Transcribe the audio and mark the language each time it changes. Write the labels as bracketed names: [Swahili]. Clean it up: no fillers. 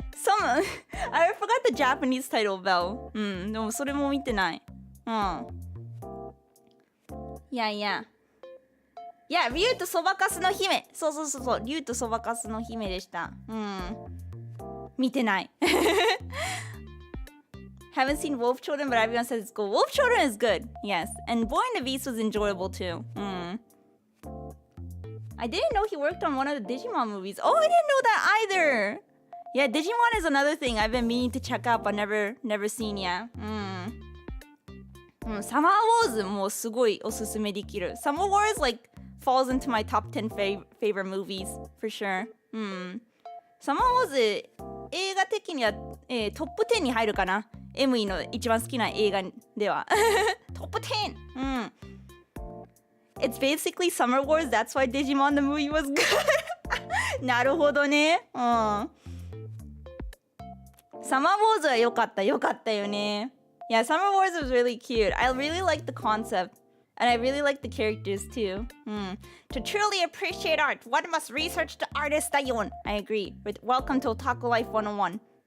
[English] I forgot the Japanese title, Belle. [Japanese] でもそれも見てない。 Yeah, リュウとそばかすの姫。そう。リュウとそばかすの姫でした。見てない。 [English] Haven't seen Wolf Children, but everyone says it's cool. Wolf Children is good, yes. And Boy and the Beast was enjoyable too. I didn't know he worked on one of the Digimon movies. Oh, I didn't know that either. Yeah, Digimon is another thing I've been meaning to check out, but never seen yet. [Japanese] Summer Wars もすごいおすすめできる。 [English] Summer Wars like falls into my top 10 favorite movies for sure. [Japanese] Summer Wars 映画的には、トップ10に入るかな。エムイの一番好きな映画では。トップ 10! [English] It's basically Summer Wars, that's why Digimon the movie was good. [Japanese] なるほどね。サマーウォーズは良かったよね。 [English] Yeah, Summer Wars was really cute. I really liked the concept. And I really like the characters too. To truly appreciate art, one must research the artist dayon. I agree. With Welcome to Otaku Life 101.